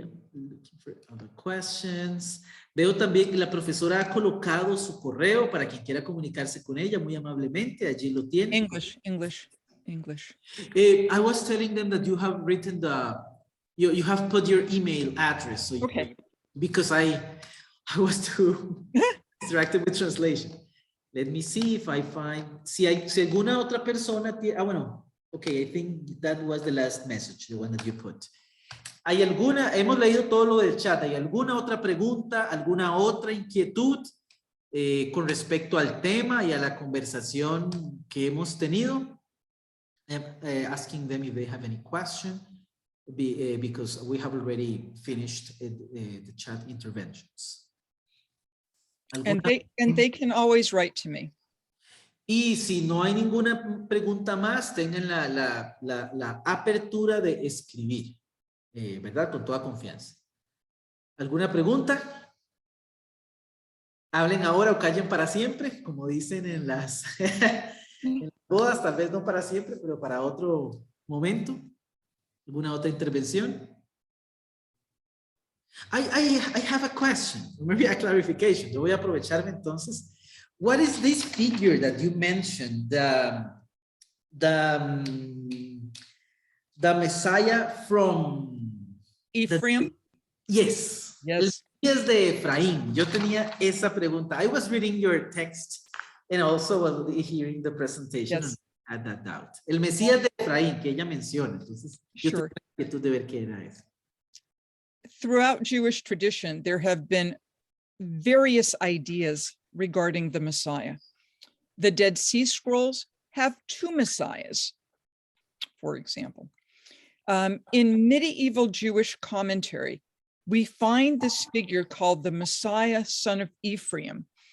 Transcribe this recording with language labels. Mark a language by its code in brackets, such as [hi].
[en] I'm looking for other questions. [es] Veo también que la profesora ha colocado su correo para quien quiera comunicarse con ella muy amablemente. Allí lo tiene. [en] English. I was telling them that you have written you have put your email address. So Okay. Because I was too distracted with translation. Let me see if I find, [es] si alguna otra persona tiene, bueno, [en] okay, I think that was the last message, the one that you put. [es] ¿Hay alguna, hemos leído todo lo del chat, ¿hay alguna otra pregunta, alguna otra inquietud con respecto al tema y a la conversación que hemos tenido? [en] Asking them if they have any question, because we have already finished the chat interventions. And they can always write to me. [es] Y si no hay ninguna pregunta más, tengan la apertura de escribir, ¿verdad? Con toda confianza. ¿Alguna pregunta? Hablen ahora o callen para siempre, como dicen en las bodas, tal vez no para siempre, pero para otro momento. ¿Alguna otra intervención? [en] I have a question, maybe a clarification. [es] Yo voy a aprovecharme entonces. [en] What is this figure that you mentioned? The Messiah from Ephraim? Yes. Yes. [es] Es de Efraín. Yo tenía esa pregunta. [en] I was reading your text and also while hearing the presentation. Yes. I had that doubt. [es] El Mesías de Efraín que ella menciona. Entonces, yo [en] Sure. [es] tengo la inquietud de ver qué era eso. [en] Throughout Jewish tradition, there have been various ideas regarding the Messiah. The Dead Sea Scrolls have two messiahs, for example. In medieval Jewish commentary, we find this figure called the Messiah, son of Ephraim.